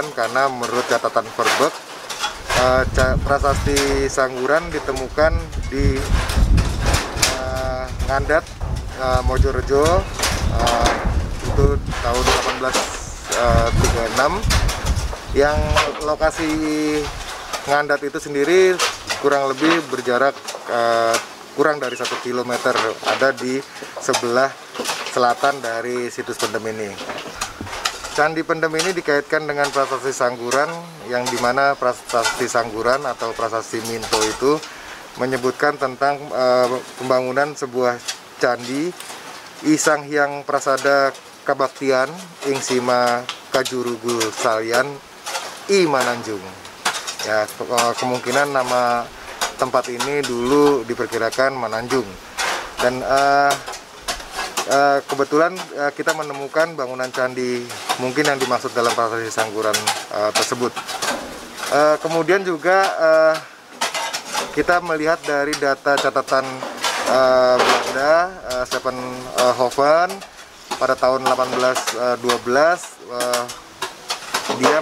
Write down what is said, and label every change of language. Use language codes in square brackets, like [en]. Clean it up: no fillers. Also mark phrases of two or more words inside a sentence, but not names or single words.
[id] Karena menurut catatan Verbek, prasasti Sangguran ditemukan di Ngandat, Mojorejo, itu tahun 1836, yang lokasi Ngandat itu sendiri kurang lebih berjarak kurang dari 1 kilometer, ada di sebelah selatan dari situs Pendem ini. Candi Pendem ini dikaitkan dengan prasasti Sangguran, yang dimana prasasti Sangguran atau prasasti Minto itu menyebutkan tentang pembangunan sebuah candi [kaw] Isang Hyang Prasada Kabaktian ing Sima Kajurugul Salian I Mananjung. [id] Ya, kemungkinan nama tempat ini dulu diperkirakan Mananjung. Dan kebetulan kita menemukan bangunan candi mungkin yang dimaksud dalam prasasti Sangguran tersebut. Kemudian juga kita melihat dari data catatan Belanda, Stephenhoven pada tahun 1812 dia